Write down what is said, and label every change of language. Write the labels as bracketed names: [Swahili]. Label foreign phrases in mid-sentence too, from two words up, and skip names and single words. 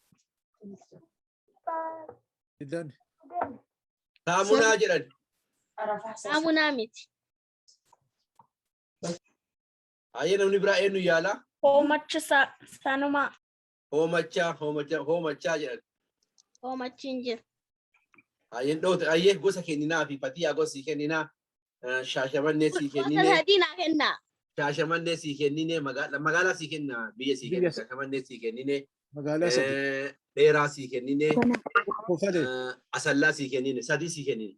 [Oromo] Idan. Saamunaa jedhan. Saamunaa miti. Aye namni biraa eenyu yaala? Hoomachi sanumaa. Hoomachaa jedhan. Hoomachi hin jiru. Aye dhoote aye gosa kenninaa fi fatiyaa gosi kenninaa. Shaashamannee sii kennine. Gosa sadii naa kennaa. Shaashamannee sii kennine magaalaa sii kenna biyya sii kenna shaashamannee sii kennine. Magaalaa sadii. Dheeraa sii kennine. Kofade. Asallaa sii kennine sadii sii kennine.